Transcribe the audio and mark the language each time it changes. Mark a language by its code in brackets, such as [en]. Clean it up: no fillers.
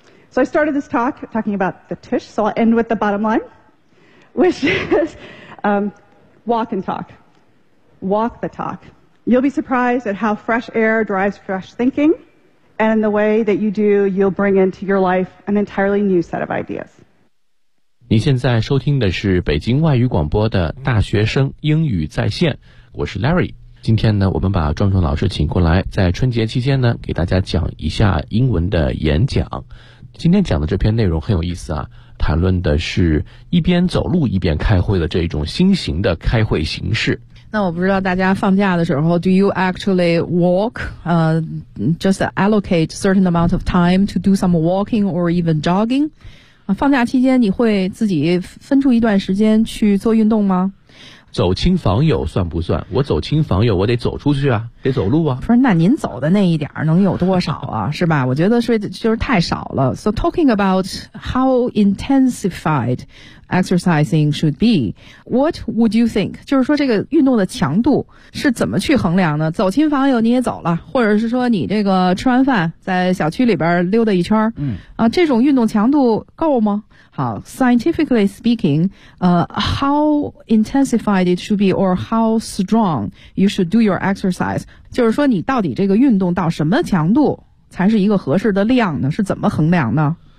[en] So I started this talk talking about the tush, so I'll end with the bottom line, which is walk and talk. Walk the talk. You'll be surprised at how fresh air drives fresh thinking, and the way that you do, you'll bring into your life an entirely new set of ideas. [zh] 您现在收听的是北京外语广播的大学生英语在线，我是 Larry。今天呢，我们把壮壮老师请过来，在春节期间呢，给大家讲一下英文的演讲。今天讲的这篇内容很有意思啊，谈论的是一边走路一边开会的这种新型的开会形式。那我不知道大家放假的时候 ， [en] Do you actually walk? Just allocate certain amount of time to do some walking or even jogging? [zh] 放假期间你会自己分出一段时间去做运动吗？走亲访友算不算？我走亲访友，我得走出去啊，得走路啊。不是，那您走的那一点能有多少啊？是吧？我觉得是就是太少了。 [en] So talking about how intensified exercising should be, what would you think? [zh] 就是说这个运动的强度是怎么去衡量呢？走亲访友你也走了，或者是说你这个吃完饭在小区里边溜达一圈，这种运动强度够吗？好 , [en] scientifically speaking, how intensified it should be or how strong you should do your exercise, [zh] 就是说你到底这个运动到什么强度才是一个合适的量呢？是怎么衡量呢？